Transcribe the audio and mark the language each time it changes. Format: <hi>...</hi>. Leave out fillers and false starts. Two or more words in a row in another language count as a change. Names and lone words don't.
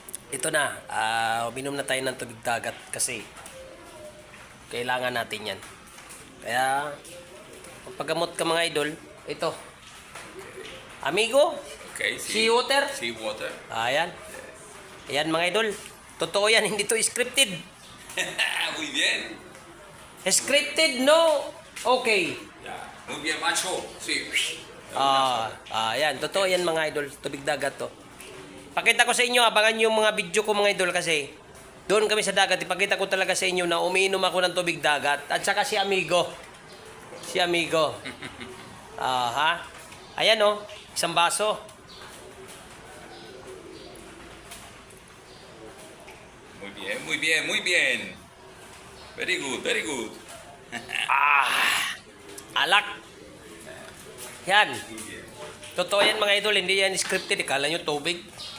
<tl>ito na, uminom na tayo ng tubig dagat kasi kailangan natin yan. Kaya, paggamot ka mga idol, ito. Amigo, Okay, seawater. Seawater. Ayan. Ayan mga idol. Totoo yan, hindi to scripted.</tl> <es>Muy bien.</es> <tl>Scripted, no? Okay.</tl> <es>Ya. Muy bien, macho. Sí.</es> <tl>Ayan, totoo yan mga idol. Tubig dagat to. Pakita ko sa inyo, abangan yung mga video ko mga idol kasi doon kami sa dagat. Ipakita ko talaga sa inyo na umiinom ako ng tubig dagat. At saka si Amigo. Si Amigo. Ha? Ayan oh, isang baso.</tl> <es>Muy bien, muy bien, muy bien.</es> <en>Very good, very good.</en> <tl>Alak. Yan.</tl> <es>Muy bien.</es> <tl>Totoo yan mga idol, hindi yan scripted. Ikala nyo tubig.</tl>